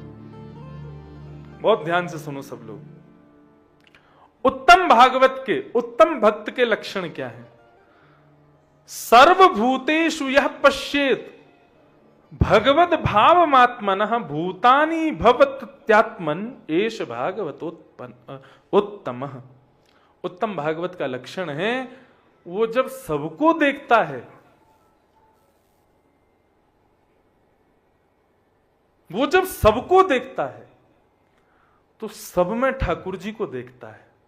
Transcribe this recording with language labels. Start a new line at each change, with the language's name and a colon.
Hindi: बहुत ध्यान से सुनो सब लोग। उत्तम भागवत के, उत्तम भक्त के लक्षण क्या है?
Sanskrit: सर्वभूतेषु यः पश्येत् भगवद भावमात्मनः भूतानि भवत्यात्मन् एष भागवतोत्तमः।
Hindi: उत्तम भागवत का लक्षण है, वो जब सबको देखता है, वो जब सबको देखता है तो सब में ठाकुर जी को देखता है।